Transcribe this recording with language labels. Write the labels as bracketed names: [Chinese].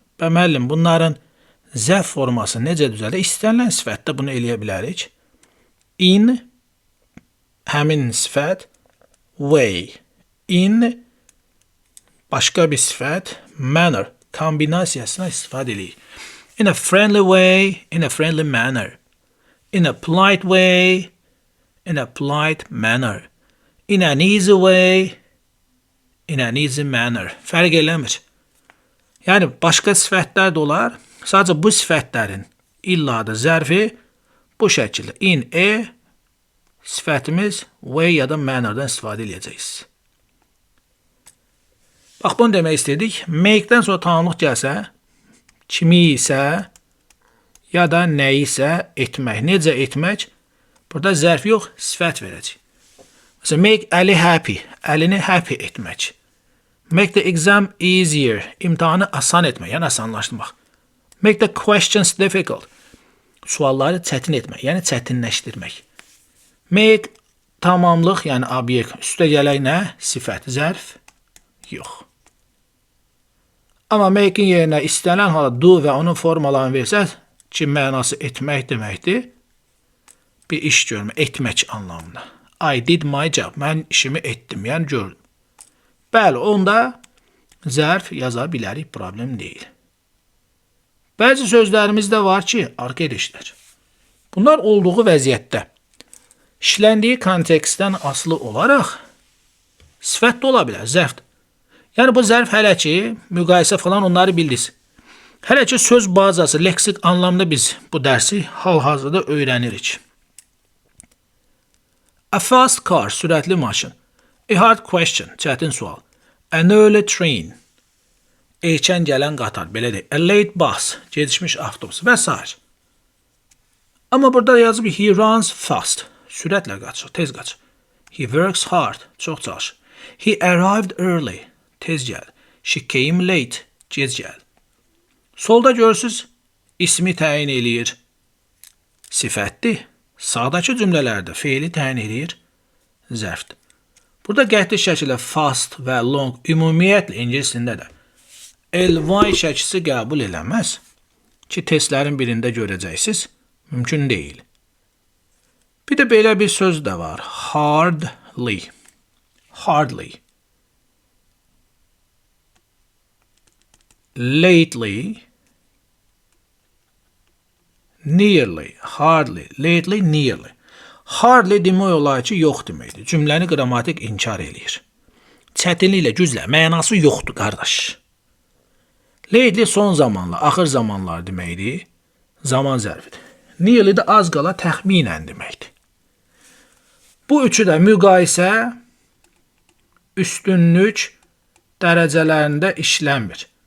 [Azerbaijani] Və müəllim, bunların zərf forması necə düzəlir? İstənilən sifətdə bunu eləyə bilərik. In, həmin sifət, way. In, başqa bir sifət, manner, kombinasiyasına istifadə edirik. [English] In a friendly way, in a friendly manner. In a polite way, in a polite manner. In an easy way, in an easy manner. [Azerbaijani] Fərq eləmir. Yəni, başqa sifətlər də olar. Sadəcə bu sifətlərin illa da zərfi bu şəkildə. In, sifətimiz way ya da mannerdən istifadə edəcəyiz. Bax, bunu demək istədik. Make-dən sonra tamamlıq gəlsə, kimi isə ya da nəyi isə etmək. Necə etmək? Burada zərf yox, sifət verəcək. Məsələn, [English] make Əli happy. [Azerbaijani] Əlini happy etmək. [English] Make the exam easier. [Azerbaijani] İmtahanı asan etmək, yəni asanlaşdırmaq. [English] Make the questions difficult. [Azerbaijani] Sualları çətin etmək, yəni çətinləşdirmək. Make tamamlıq, yəni obyekt. Üstə gələk nə? Sifət, zərf yox. Amma make-in yerinə istənilən hala do və onun formalarını versəz, ki, mənası etmək deməkdir. Bir iş görmə, etmək anlamında. [English] I did my job. [Azerbaijani] Mən işimi etdim, yəni gördüm. Bəli, onda zərf yaza bilərik, problem deyil. Bəzi sözlərimiz də var ki, arqa edişlər. Bunlar olduğu vəziyyətdə, işləndiyi kontekstdən asılı olaraq sifət də ola bilər, zərfdir. Yəni, bu zərf hələ ki, müqayisə falan onları bildiniz. Hələ ki, söz bazası, leksik anlamda biz bu dərsi hal-hazırda öyrənirik. [English] A fast car, [Azerbaijani] sürətli maşın. [English] A hard question, [Azerbaijani] çətin sual. [English] An early train, [Azerbaijani] erkən gələn qatar, belə deyək. [English] A late bus, [Azerbaijani] gecikmiş avtobus və s. Amma burada yazıb, [English] he runs fast, [Azerbaijani] sürətlə qaçır, tez qaçır. [English] He works hard, [Azerbaijani] çox çalışır. [English] He arrived early, [Azerbaijani] tez gəldi. [English] She came late, [Azerbaijani] gec gəldi. Solda görürsünüz, ismi təyin eləyir. Sifətdir. Sağdakı cümlələrdə feili təyin eləyir. Zərfdir. Burada qəti şəkildə fast və long ümumiyyətlə ingilis dilində də ly şəkisi qəbul eləməz ki, testlərin birində görəcəksiniz. Mümkün deyil. Bir də belə bir söz də var. [English] Hardly. Hardly. Lately. Nearly, hardly, lately, nearly. [Azerbaijani] Hardly demək olar ki, yox deməkdir. Cümləni qrammatik inkar eləyir. Çətinliklə, güclə, mənası yoxdur, qardaş. Lately son zamanlar, axır zamanlar deməkdir. Zaman zərfidir. Nearly də az qala təxminən deməkdir. Bu üçü də müqayisə, üstünlük dərəcələrində işlənmir.